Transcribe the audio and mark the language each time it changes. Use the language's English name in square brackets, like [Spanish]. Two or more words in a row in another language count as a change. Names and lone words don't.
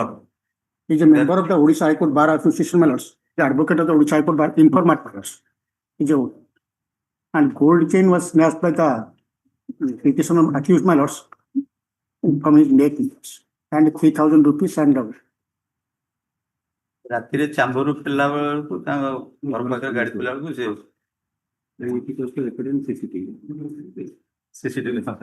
[English] He's a member of the Odisha High Court Bar Association matters. The advocate of the Odisha High Court Bar informant matters. And gold chain was snatched by the petitioner accused my lords from his neck and 3,000 rupees and [Odia] ରାତିରେ ଚାମ୍ବରରୁ ଫେରିଲା ବେଳକୁ ତାଙ୍କ ଘର ପାଖରେ ଗାଡି ଥିଲା ବେଳକୁ ସେ CCTV